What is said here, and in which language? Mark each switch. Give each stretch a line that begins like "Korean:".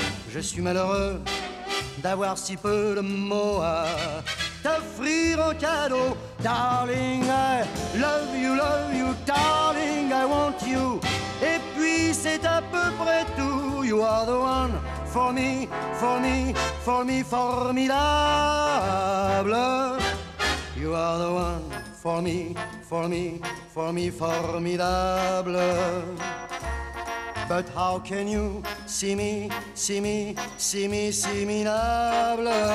French: Je suis malheureux d'avoir si peu de mots à t'offrir en cadeau.
English: Darling, I love you, darling, I want you.
French: Et puis c'est à peu près tout.
English: You are the one for me, for me, for me, formidable. You are the one for me, for me, for me, formidable. But how can you see me, see me, see me, see me minable?